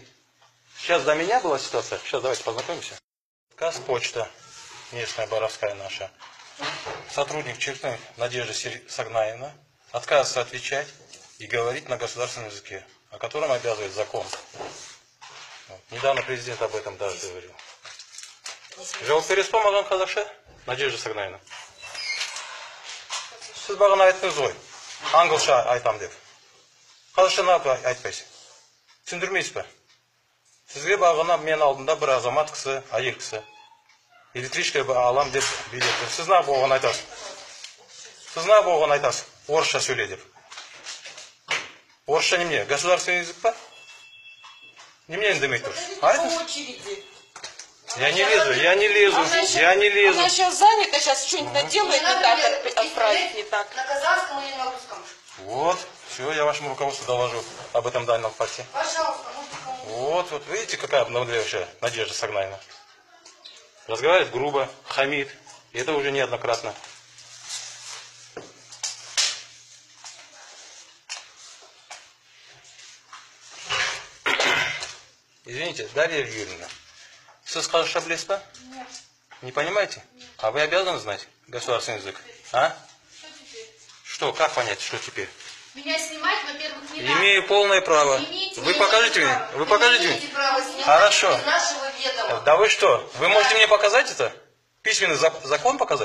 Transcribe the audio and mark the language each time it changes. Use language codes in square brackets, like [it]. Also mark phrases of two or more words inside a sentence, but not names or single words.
[ru] Сейчас до меня была ситуация. Сейчас давайте познакомимся. Казпочта, местная боровская наша. Сотрудник Черты Надежда Сагнаевна отказывается отвечать и говорить на государственном языке, о котором обязывает закон. Вот. Недавно президент об этом даже говорил. [kk] Жауапкершілік маған қазақша, Надежда Сагнаевна. Сіз бағана айттыңыз ғой, аңғылша айтам деп. Қазақша неғып айтпайсыз? Түсіндірмейсіз бе? Сізге бағана мен алдында бір азамат кісі, әйел кісі. Электричка алам деп билетті. Сіз неғып оған айтасыз? Сіз неғып оған айтасыз? Орысша сөйле деп. Орысша немене? [ru] Государственный язык па? [kk] Немене демек тұрсыз? Айтыңыз. [ru] Я не лезу, я не лезу, я не лезу. Она сейчас занята, сейчас что-нибудь наделает, не так, отправить не так. На казахском или на русском? Вот, все, я вашему руководству доложу об этом данном факте. Пожалуйста, можете кому-то. Вот, видите, какая обнаглевшая Надежда Сагнаевна. Разговаривает грубо, хамит. И это уже неоднократно. Извините, Дарья Юрьевна, [kk] сіз қазақша білесіз ба? [ru] Нет. Не понимаете? А вы обязаны знать государственный язык? А? Что теперь? Что, как понять, что теперь? Меня снимать, во-первых, не надо. Имею полное право. Вы покажите мне? Вы покажите мне? Хорошо. Из нашего ведома. Да вы что? Вы можете мне показать это? Письменный закон показать?